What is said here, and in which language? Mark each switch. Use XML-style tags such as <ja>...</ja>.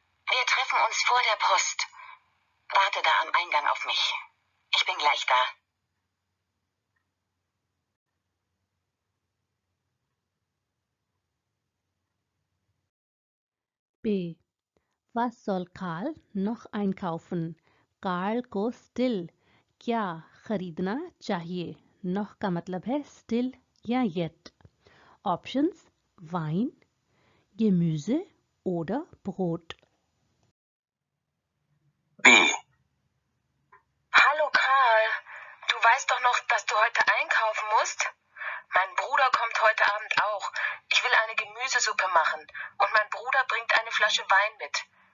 <de>Wir treffen uns vor der Post. Warte da am Eingang auf mich. Ich bin gleich da. B. Was soll Karl noch einkaufen?</de> <hi>Karl को still क्या खरीदना चाहिए? noch का मतलब है still या yet.</hi> <de>Options: Wein, Gemüse oder Brot. B. Hallo Karl, du weißt doch noch, dass du heute einkaufen musst? Mein Bruder kommt heute Abend auch. Ich will eine Gemüsesuppe machen und mein Bruder bringt eine Flasche Wein mit.</de>